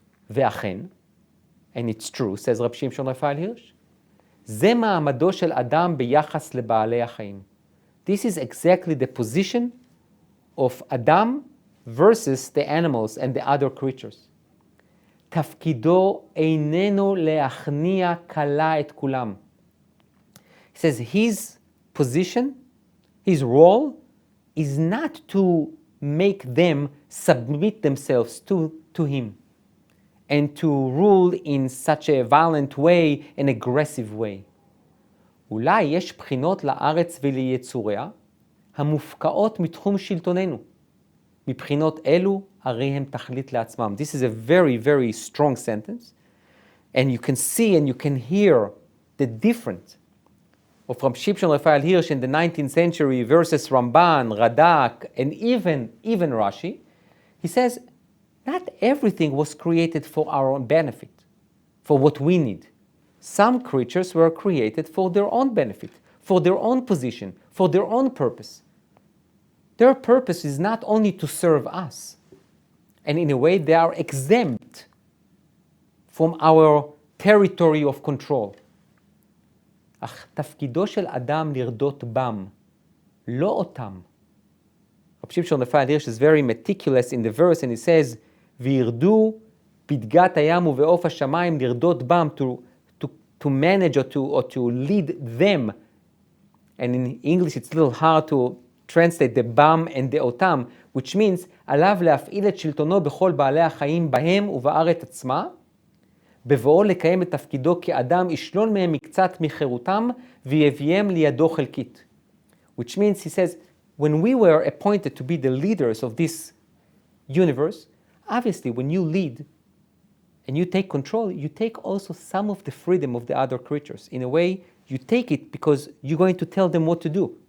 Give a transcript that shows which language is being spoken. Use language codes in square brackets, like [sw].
[he] ואכן, [en] and it's true, says Rabbi Shimshon Raphael Hirsch, [he] זה מעמדו של אדם ביחס לבעלי החיים. [en] This is exactly the position of Adam versus the animals and the other creatures. [he] תפקידו איננו להכניע כלה את כולם. [en] He says his position, his role, is not to make them submit themselves to him and to rule in such a violent way, an aggressive way. [he] אולי יש בחינות לארץ וליצוריה המופקעות מתחום שלטוננו. מבחינות אלו הרי הם תכלית לעצמם. [en] This is a very, very strong sentence. And you can see and you can hear the different of Rav Shimshon Raphael Hirsch in the 19th century versus Ramban, Radak, and even Rashi, he says, not everything was created for our own benefit, for what we need. Some creatures were created for their own benefit, for their own position, for their own purpose. Their purpose is not only to serve us, and in a way they are exempt from our territory of control. [he] אך תפקידו של אדם לרדות בם, לא אותם. [en] רב שמשון רפאל הירש is very meticulous in the verse, and he says, [he] וירדו פתגת הים ובעוף השמיים לרדות בם, [en] to manage or to lead them. And in English it's a little hard to translate the bam and the otam, which means [he] עליו להפעיל את שלטונו בכל בעלי החיים בהם ובארץ עצמה, בבואו לקיים את תפקידו כאדם ישלול מהם מקצת מחירותם ויביאם לידו חלקית. [en] Which means, he says, when we were appointed to be the leaders of this universe, obviously when you lead and you take control, you take also some of the freedom of the other creatures. In a way, you take it because you're going to tell them what to do.